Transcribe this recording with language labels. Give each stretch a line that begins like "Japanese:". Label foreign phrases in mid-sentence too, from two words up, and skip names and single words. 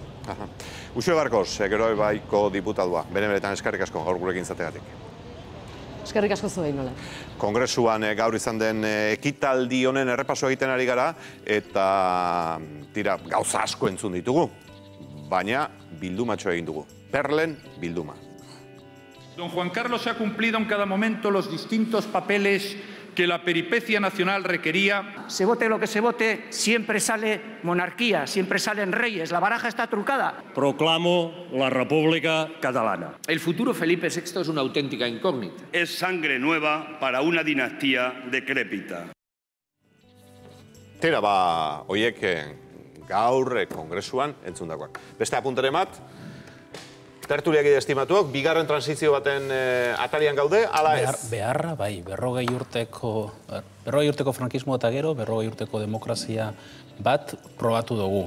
Basque: Uxue Barkos, gero baiko diputatua, benetan eskerrik asko gaur gurekin izategatik. Eskerrik asko zuei nola. Kongresuan gaur izan den ekitaldi honen errepaso egiten ari gara eta gauza asko entzun ditugu, baina bildumatxo egin dugu. Perlen bilduma.
Spanish: Don Juan Carlos ha cumplido en cada momento los distintos papeles que la peripecia nacional requería. Se vote lo que se vote, siempre sale monarquía, siempre salen reyes, la baraja está trucada. Proclamo la República Catalana. El futuro Felipe VI es una auténtica incógnita. Es sangre nueva para una dinastía decrépita.
Basque: Horiek gaur kongresuan entzundakoak. Beste apuntaren bat, tertuliak estimatuak, bigarren transizio baten atarian gaude, ala ez? Beharra, bai, 40 urteko frankismo eta gero, 40 urteko demokrazia bat probatu dugu.